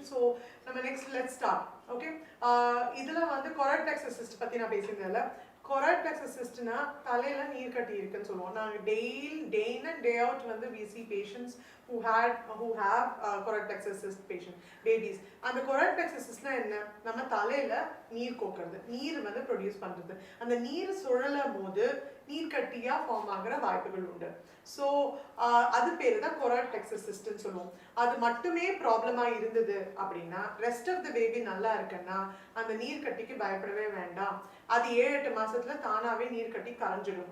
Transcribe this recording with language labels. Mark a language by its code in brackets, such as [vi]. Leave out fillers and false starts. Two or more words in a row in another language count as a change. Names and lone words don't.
[en] So, let's start. [ta] Okay, இதுல வந்து [en] choroid plexus cyst [ta] பத்தி நா பேசிண்டாலா. [en] Choroid plexus cyst [ta] நா தலைல நீர் கட்டி இருக்கு சொல்லுவோம். [en] Na day in and day out vandu we see patients who have choroid plexus cyst babies. And the choroid plexus cyst [ta] நா என்ன நம்ம தலைல நீர் கொக்குறது, நீர் வந்து produce பண்றது. அந்த நீர் சுழலும் போது நீர் கட்டியா ஃபார்ம் ஆகுற வாய்ப்புகள் உண்டு. ஸோ அது பேர் தான் choroid plexus cyst ன்னு சொல்லுவோம். அது மட்டுமே ப்ராப்ளமா இருந்தது அப்படின்னா [en] rest of the baby [ta] நல்லா இருக்குன்னா அந்த நீர் கட்டிக்கு பயப்படவே வேண்டாம். அது 7-8 மாசத்துல தானாவே நீர் கட்டி கரைஞ்சிடும்.